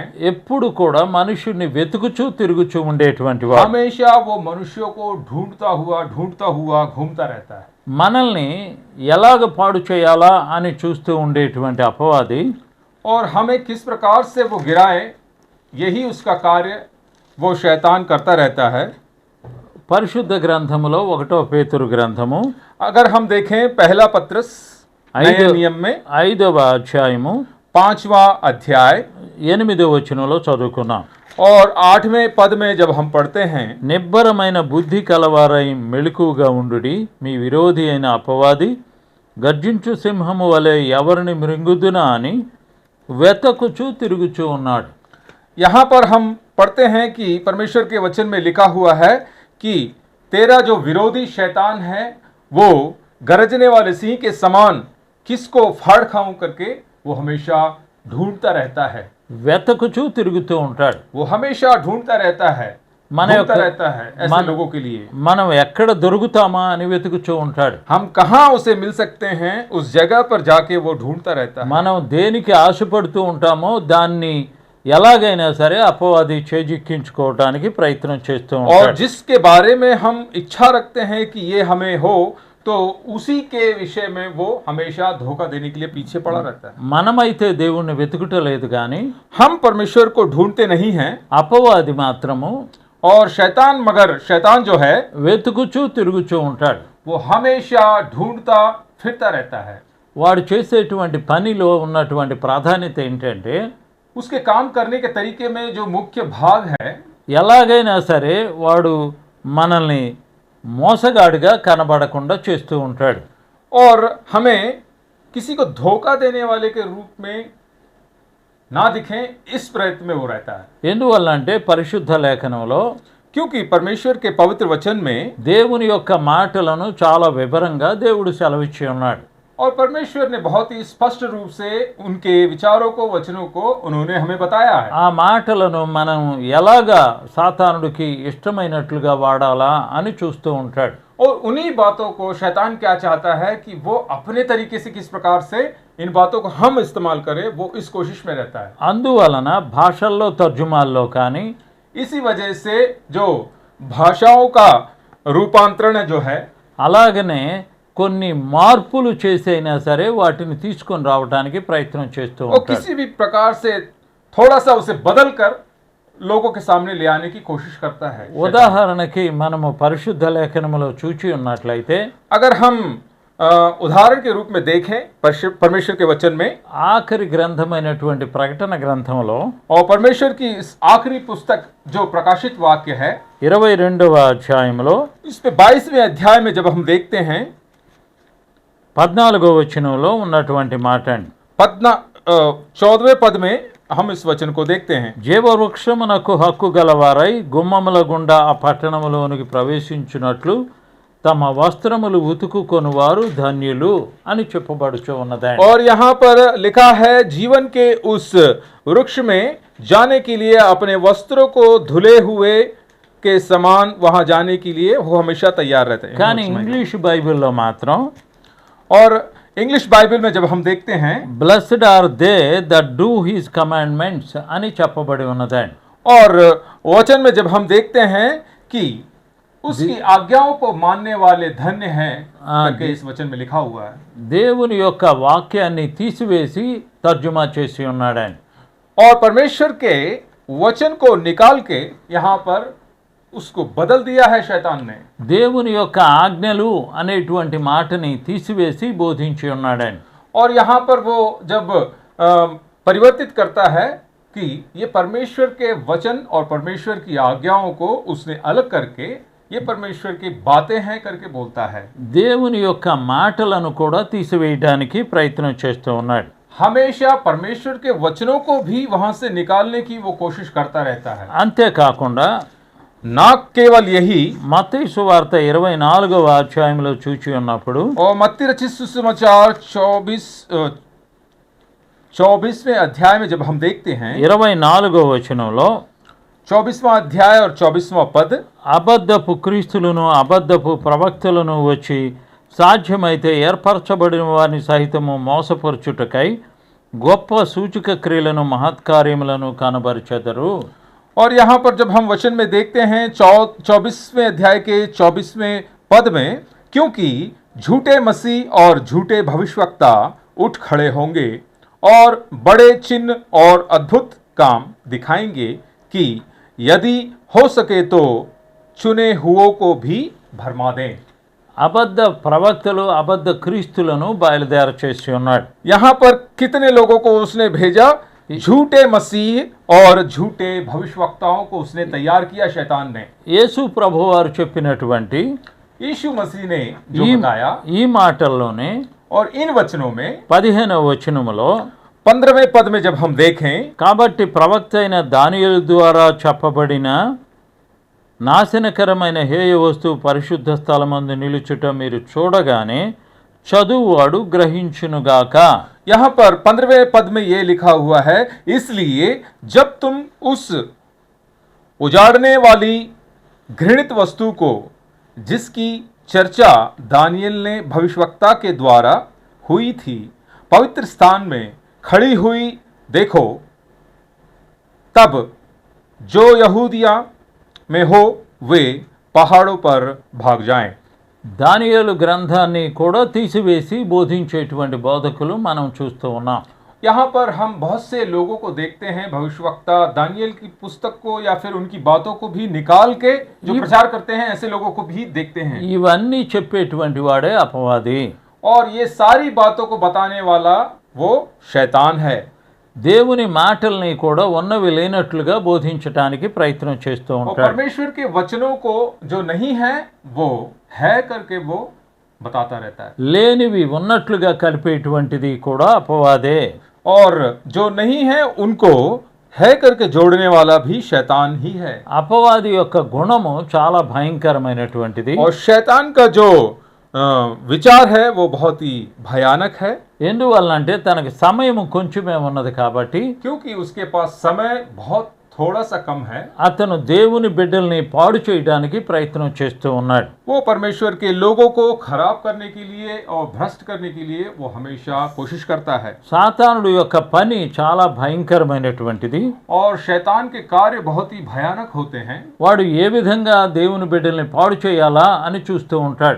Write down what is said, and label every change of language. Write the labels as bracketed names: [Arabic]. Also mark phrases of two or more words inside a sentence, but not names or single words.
[Telugu] ఎప్పుడు కూడా మనుషుని వెతుకుచూ తిరుగుచూ ఉండేటువంటి వాడు, [Hindi] हमेशा वो मनुष्यों को ढूंढता हुआ घूमता रहता है। [Telugu] మనల్ని ఎలాగ పాడు చేయాలా అని చూస్తూ ఉండేటువంటి అపవాది [Hindi] और हमें किस प्रकार से वो गिराए, यही उसका कार्य वो शैतान करता रहता है। [Telugu] పరిశుద్ధ గ్రంథములో 1వ పేతురు గ్రంథము [Hindi] अगर हम देखें पहला पत्रस नए नियम में [Telugu] 5వ అధ్యాయము [Hindi] 5वां अध्याय [Telugu] 8వ వచనంలో చదువుకున్నాం. [Hindi] और 8वें पद में जब हम पढ़ते हैं, [Telugu] నిబ్బరమైన బుద్ధి కలవారై మెలకువగా ఉండుడి, మీ విరోధి అయిన అపవాది గర్జించు సింహము వలె ఎవరిని మృంగుదునా అని వెతకుచూ తిరుగుచూ ఉన్నాడు. [Hindi] यहाँ पर हम पढ़ते हैं कि परमेश्वर के वचन में लिखा हुआ है कि तेरा जो विरोधी शैतान है वो गरजने वाले सिंह के समान किसको फाड़ खाऊं करके वो हमेशा ढूंढता रहता है। [Telugu] వెతకుచూ తిరుగుతూ ఉంటాడు. [Hindi] वो हमेशा ढूंढता रहता है, [Telugu] మన [Hindi] ढूंढता [Telugu] యొక్క [Hindi] रहता है ऐसे लोगों के लिए। [Telugu] మనం ఎక్కడ దొరుకుతామా అని వెతుకుచూ ఉంటాడు. [Hindi] हम कहाँ उसे मिल सकते हैं, उस जगह पर जाके वो ढूंढता रहता है। [Telugu] మనం దేనికి ఆశపడుతూ ఉంటామో దాన్ని ఎలాగైనా సరే అపవాది చేజిక్కించుకోవడానికి ప్రయత్నం చేస్తూ [Hindi] और [Telugu] ఉంటాడు. [Hindi] जिसके बारे में हम इच्छा रखते हैं कि ये हमें हो, तो उसी के विषय में वो हमेशा धोखा देने के लिए पीछे पड़ा रहता है। [Telugu] మనమైతే దేవుణ్ణి వెతుకుటలేదు కానీ [Hindi] हम परमेश्वर को ढूंढते नहीं हैं, [Telugu] అపవాది మాత్రము [Hindi] और शैतान मगर शैतान जो है [Telugu] వెతుకుచూ తిరుగుచూ ఉంటాడు. [Hindi] वो हमेशा ढूंढता फिरता रहता है। [Telugu] వాడు చేసేటువంటి పనిలో ఉన్నటువంటి ప్రాధాన్యత ఏంటంటే [Hindi] उसके काम करने के तरीके में जो मुख्य भाग है, [Telugu] ఎలాగైనా సరే వాడు మనల్ని మోసగాడిగా కనబడకుండా చేస్తూ ఉంటాడు. [Hindi] और हमें किसी को धोखा देने वाले के रूप में ना दिखें, इस प्रयत्न में वो रहता है। [Telugu] ఎందువల్ల అంటే పరిశుద్ధ లేఖనంలో [Hindi] क्योंकि परमेश्वर के पवित्र वचन में [Telugu] దేవుని యొక్క మాటలను చాలా వివరంగా దేవుడు సెలవిచ్చి ఉన్నాడు. [Hindi] और परमेश्वर ने बहुत ही स्पष्ट रूप से उनके विचारों को, वचनों को उन्होंने हमें बताया है। [Telugu] ఆ మాటలను మనం ఎలాగా సాతానుడికి ఇష్టమైనట్లుగా వాడాలా అని చూస్తూ ఉంటాడు. [Hindi] और उन्हीं बातों को शैतान क्या चाहता है कि वो अपने तरीके से किस प्रकार से इन बातों को हम इस्तेमाल करें, वो इस कोशिश में रहता है। [Telugu] అందువలన భాషల్లో తర్జుమాల్లో కానీ [Hindi] इसी वजह से जो भाषाओं का रूपांतरण जो है, [Telugu] అలాగనే కొన్ని మార్పులు చేసైనా సరే వాటిని తీసుకొని రావడానికి ప్రయత్నం చేస్తూ [Hindi] वो [Telugu] ఉంటాడు. [Hindi] किसी भी प्रकार से थोड़ा सा उसे बदल कर लोगों के सामने ले आने की कोशिश करता है। [Telugu] ఉదాహరణకి మనము పరిశుద్ధ లేఖనములో చూచి ఉన్నట్లయితే [Hindi] अगर हम उदाहरण के रूप में देखें परमेश्वर के वचन में, [Telugu] ఆఖరి గ్రంథమైనటువంటి ప్రకటన గ్రంథంలో [Hindi] और परमेश्वर की इस आखिरी पुस्तक जो प्रकाशित वाक्य है, [Telugu] 22వ అధ్యాయంలో [Hindi] इस पे 22वें अध्याय में जब हम देखते हैं [Telugu] 14వ వచనంలో ఉన్నటువంటి మాట అండి. [Hindi] 14वें पद में हम इस वचन को देखते हैं। [Telugu] జీవవృక్షమునకు హక్కు గలవారై గుమ్మముల గుండా ఆ పట్టణములోనికి ప్రవేశించున్నట్లు తమ వస్త్రములు ఉతుకుకొనువారు ధన్యులు అని చెప్పబడుచు ఉన్నదండి. [Hindi] और यहाँ पर लिखा है, जीवन के उस वृक्ष में जाने के लिए अपने वस्त्रों को धुले हुए के समान वहां जाने के लिए वो हमेशा तैयार रहते हैं। [Telugu] కానీ ఇంగ్లీష్ బైబిల్లో మాత్రం [Hindi] और इंग्लिश बाइबल में जब हम देखते हैं, [English] Blessed are they that do his commandments [Telugu] అని చెప్పబడి ఉన్నదండి. [Hindi] और वचन में जब हम देखते हैं कि उसकी आज्ञाओं को मानने वाले धन्य हैं करके इस वचन में लिखा हुआ है। [Telugu] దేవుని యొక్క వాక్యాన్ని తీసివేసి తర్జుమా చేసి ఉన్నాడండి. [Hindi] और परमेश्वर के वचन को निकाल के यहाँ पर उसको बदल दिया है शैतान ने। [Telugu] దేవుని యొక్క ఆజ్ఞలు అనేటువంటి మాటని తీసివేసి బోధించి ఉన్నాడండి. [Hindi] और यहाँ पर वो जब परिवर्तित करता है कि ये परमेश्वर के वचन और परमेश्वर की आज्ञाओं को उसने अलग करके ये परमेश्वर की बातें हैं करके बोलता है। [Telugu] దేవుని యొక్క మాటలను కూడా తీసివేయడానికి ప్రయత్నం చేస్తూ ఉన్నాడు. [Hindi] हमेशा परमेश्वर के वचनों को भी वहां से निकालने की वो कोशिश करता रहता है। [Telugu] అంతేకాకుండా [Hindi] ना केवल यही, [Telugu] మత్తయి సువార్త 24వ అధ్యాయంలో చూచి ఉన్నప్పుడు [Hindi] और मत्ती रचित सुसमाचार 24वें अध्याय में जब हम देखते हैं, [Telugu] 24వ వచనంలో [Hindi] 24वां अध्याय और 24वां पद, [Telugu] అబద్ధపు క్రీస్తులను అబద్ధపు ప్రవక్తలను వచ్చి సాధ్యమైతే ఏర్పరచబడిన వారిని సహితము మోసపరచుటకై గొప్ప సూచక క్రియలను మహత్కార్యములను కనబరిచెదరు. [Hindi] और यहाँ पर जब हम वचन में देखते हैं 24वें अध्याय के 24वें पद में, क्योंकि झूठे मसीह और झूठे भविष्यवक्ता उठ खड़े होंगे और बड़े चिन्ह और अद्भुत काम दिखाएंगे कि यदि हो सके तो चुने हुओं को भी भरमा दें। [Telugu] అబద్ధ ప్రవక్తలు అబద్ధ క్రీస్తులను బయలుదేర చేసి ఉన్నాడు. [Hindi] यहाँ पर कितने लोगों को उसने भेजा? झूठे मसीह और झूठे भविष्यवक्ताओं को उसने तैयार किया शैतान ने। [Telugu] యేసు ప్రభువారు చెప్పినటువంటి [Hindi] यीशु मसीह ने जो [Telugu] ఈ [Hindi] बताया, [Telugu] ఈ మాటల్లోనే [Hindi] और इन वचनों में [Telugu] 15వ వచనములో [Hindi] 15वें पद में जब हम देखें, [Telugu] కాబట్టి ప్రవక్త అయిన దానియేలు ద్వారా చెప్పబడిన నాశనకరమైన హేయ వస్తువు పరిశుద్ధ స్థలమందు నిలుచుట మీరు చూడగానే చదువువాడు గ్రహించునుగాక. [Hindi] यहाँ पर 15वें पद में ये लिखा हुआ है, इसलिए जब तुम उस उजाड़ने वाली घृणित वस्तु को, जिसकी चर्चा दानियेल ने भविष्यवक्ता के द्वारा हुई थी, पवित्र स्थान में खड़ी हुई देखो, तब जो यहूदिया में हो वे पहाड़ों पर भाग जाएं। [Telugu] దానియేలు గ్రంథాన్ని కూడా తీసివేసి బోధించేటువంటి బోధకులు మనం చూస్తూ ఉన్నాం. [Hindi] यहाँ पर हम बहुत से लोगों को देखते हैं, भविष्यवक्ता दानियेल की पुस्तक को या फिर उनकी बातों को भी निकाल के जो प्रचार करते हैं, ऐसे लोगों को भी देखते हैं। [Telugu] ఇవన్నీ చెప్పేటువంటి వాడే అపవాది. [Hindi] और ये सारी बातों को बताने वाला वो शैतान है। [Telugu] దేవుని మాటల్ని కూడా ఉన్నవి లేనట్లుగా బోధించడానికి ప్రయత్నం చేస్తూ [Hindi] और [Telugu] ఉంటాడు. [Hindi] परमेश्वर के वचनों को जो नहीं है वो है करके वो बताता रहता है, [Telugu] లేనివి ఉన్నట్లుగా కలిపేటువంటిది కూడా అపవాదే. [Hindi] और जो नहीं है उनको है करके जोड़ने वाला भी शैतान ही है। [Telugu] అపవాది యొక్క గుణము చాలా భయంకరమైనటువంటిది. [Hindi] और शैतान का जो विचार है वो बहुत ही भयानक है, [Telugu] ఎందువల్లంటే తనకి సమయం కొంచెమే ఉన్నది కాబట్టి [Hindi] क्योंकि उसके पास समय बहुत थोड़ा सा कम है। [Telugu] అతను దేవుని బిడ్డల్ని పాడు చేయడానికి ప్రయత్నం చేస్తూ ఉన్నాడు. [Hindi] वो परमेश्वर के लोगों को खराब करने के लिए और भ्रष्ट करने के लिए वो हमेशा कोशिश करता है। [Telugu] సాతానుడు యొక్క పని చాలా భయంకరమైనటువంటిది. [Hindi] और शैतान के कार्य बहुत ही भयानक होते हैं। [Telugu] వాడు ఏ విధంగా దేవుని బిడ్డల్ని పాడు చేయాలా అని చూస్తూ ఉంటాడు.